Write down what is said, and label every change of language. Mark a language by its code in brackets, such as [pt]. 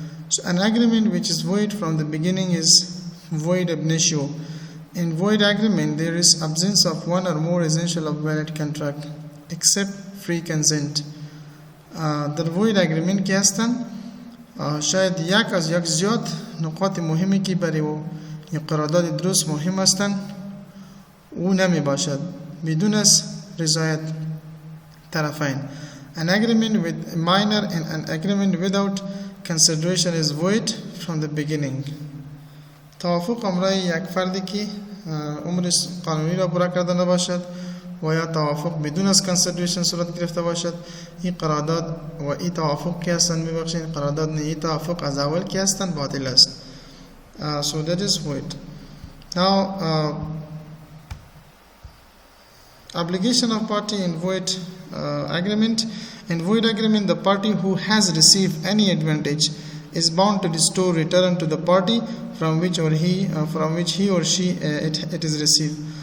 [en] So an agreement which is void from the beginning is void ab initio. In void agreement there is absence of one or more essential of valid contract except free consent. [fa] در void agreement که هستن شاید یک از یک زیاد نقاط مهمی که برای یک قرارداد درست مهم هستند او نمی باشد بدون از رضایت طرفین. [en] An agreement with minor and an agreement without consideration is void from the beginning. [fa] توافق امرای یک فردی که عمرش قانونی را پورا کرده نباشد و یا توافق بدون از consideration صورت گرفته باشد این قرارداد و این توافق که هستند میبخشید قرارداد نه این توافق از اول که هستند باطل است. [en] So that is void. Now obligation of party in void agreement. In void agreement, the party who has received any advantage is bound to restore return to the party from which he or she it is received.